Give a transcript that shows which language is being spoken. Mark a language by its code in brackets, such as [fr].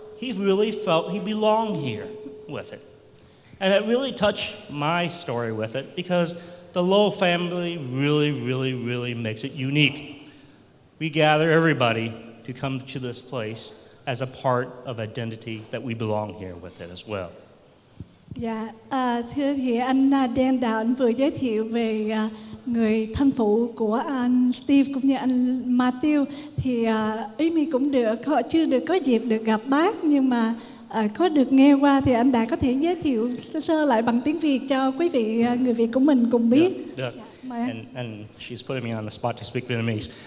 [en] He really felt he belonged here with it. And it really touched my story with it because the Lowe family really makes it unique. We gather everybody to come to this place as a part of identity that we belong here with it as well. [vi] Dạ, thưa thì anh Dan Đào anh vừa giới thiệu về người thân phụ của anh Steve cũng như anh Matthew, thì ý mi cũng được, họ chưa được có dịp được gặp bác, nhưng mà có được nghe qua thì anh Đạt có thể giới thiệu sơ lại bằng tiếng Việt cho quý vị người Việt của mình cùng biết. Được. Dạ, [en] and she's putting me on the spot to speak Vietnamese.